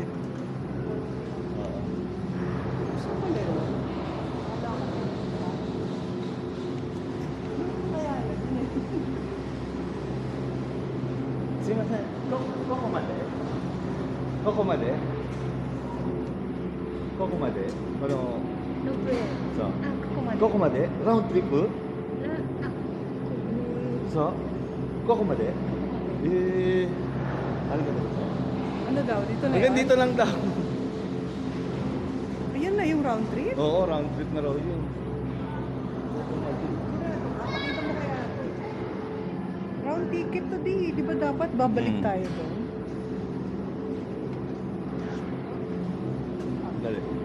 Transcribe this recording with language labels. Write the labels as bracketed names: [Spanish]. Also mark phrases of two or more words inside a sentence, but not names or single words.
[Filipino] Oo. Gusto ko na yun. Wala ka na. Kaya yun. [Japanese] すいません。どこまで？どこまで？どこまで？この、ロープウェイ。そう。あ、ここまで。どこまで？ラウンドトリップ？あ、そう。どこまで？ありがとうございます。 [Filipino] Ano daw? Dito na Hanggang yun? dito lang daw. Ayan na yung [English] round trip? [Filipino] Oo, [English] round trip [Filipino] na raw yun. Pakita mo kaya. [English] Round ticket [Filipino] to di ba dapat babalik Hmm. tayo doon? Dali.